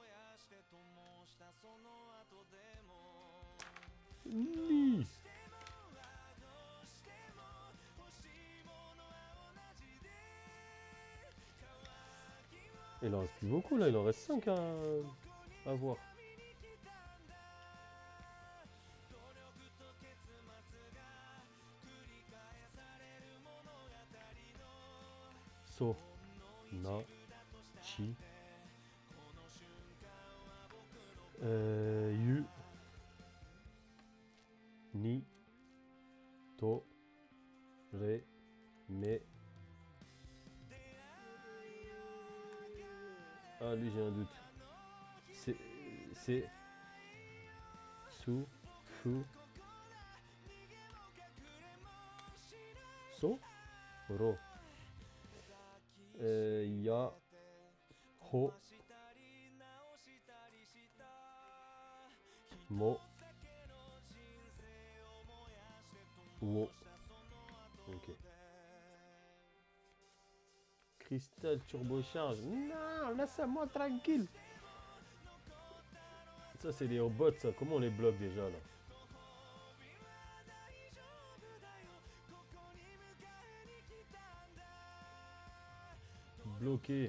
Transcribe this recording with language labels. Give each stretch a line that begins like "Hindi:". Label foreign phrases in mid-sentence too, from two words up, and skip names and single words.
Japanese: Ni.
French: Il en reste plus beaucoup là, il en reste 5 à voir.
Japanese: So, na, chi, yu, ni, to, re, me.
French: Ah, lui, j'ai un doute. C'est,
Japanese: su, fu, so. ro, ya, ho, mo, wo.
French: Ok. Cristal turbocharge. Non, laisse-moi tranquille. Ça, c'est les robots, ça. Comment on les bloque déjà, là? Bloqué.